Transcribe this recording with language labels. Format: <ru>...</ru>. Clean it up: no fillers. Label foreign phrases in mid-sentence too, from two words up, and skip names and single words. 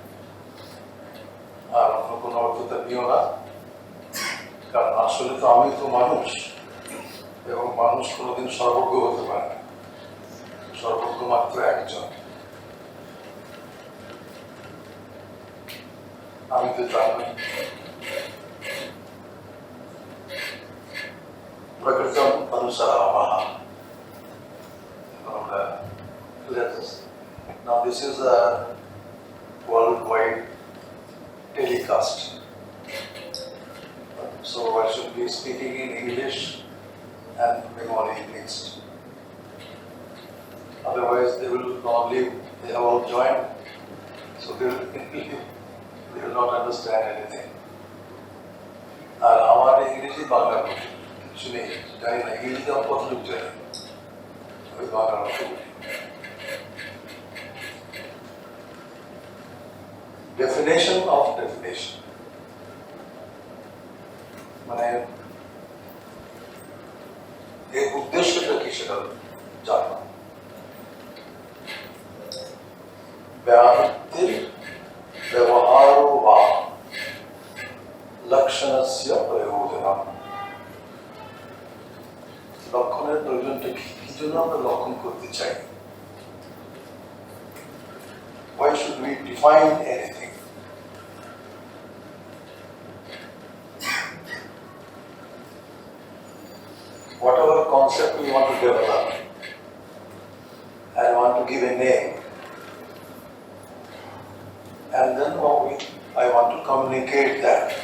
<bn>আর অন্য কোনো অর্থতা নিও না, কারণ আসলে তো আমি তো মানুষ, এবং মানুষ কোনোদিন সর্বজ্ঞ হতে পারে না। সর্বজ্ঞ মাত্র একজন, আমি তো জানি।</bn> <sa>প্রকৃতম অনুসারামः।</sa> <en>Let us. Now this is a worldwide telecast. So I should be speaking in English and Bengali mixed. Otherwise they will not leave. They have all joined, so they will not understand anything.</en> <bn>আর আমার ইংরেজি বাংলা কিছু নেই, জানি না ইংরেজিতে আমার কতটুকু জানি, ওই বাংলা</bn> <en>definition of definition,</en> <bn>মানে এই উদ্দেশ্যটা কি সেটা জানো।</bn> <sa>व्यावृत्तिर व्यवहारो वा लक्षणस्य प्रयोजनम्।</sa> <bn>লক্ষণের প্রয়োজনটা কি জন্য আমরা লক্ষণ করতে চাই?</bn> <en>Why should we define anything? Whatever concept we want to develop and want to give a name, and then I want to communicate that.</en>